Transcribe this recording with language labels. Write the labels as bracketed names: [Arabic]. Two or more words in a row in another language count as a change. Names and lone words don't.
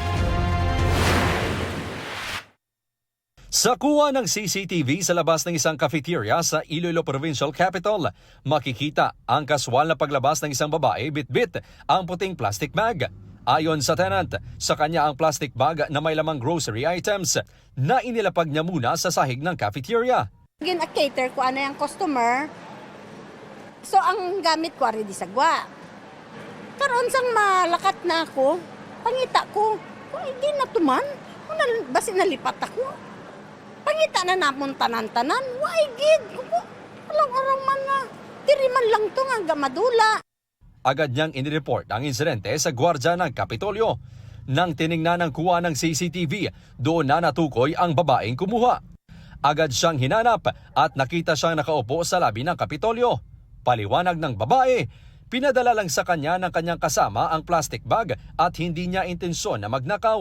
[Filipino] Sa kuha ng CCTV sa labas ng isang cafeteria sa Iloilo Provincial Capital, makikita ang kaswal na paglabas ng isang babae bitbit ang puting plastic bag. Ayon sa tenant, sa kanya ang plastic bag na may lamang grocery items na inilapag niya muna sa sahig ng cafeteria. [Hiligaynon] Gina-cater ko ano yung customer. So ang gamit ko ari di sagwa. Karon sang malakat na ako, pangita ko, kung hindi na tuman, basi nalipat ako. Pangita na namon tanan-tanan, why gid? Alang-alang man na, diri man lang to nga gamadula. [Filipino] Agad niyang inireport ang insidente sa gwardya ng Kapitolyo. Nang tiningnan ng kuha ng CCTV, doon na natukoy ang babaeng kumuha. Agad siyang hinanap at nakita siyang nakaupo sa labi ng Kapitolyo. Paliwanag ng babae, pinadala lang sa kanya ng kanyang kasama ang plastic bag at hindi niya intensyon na magnakaw.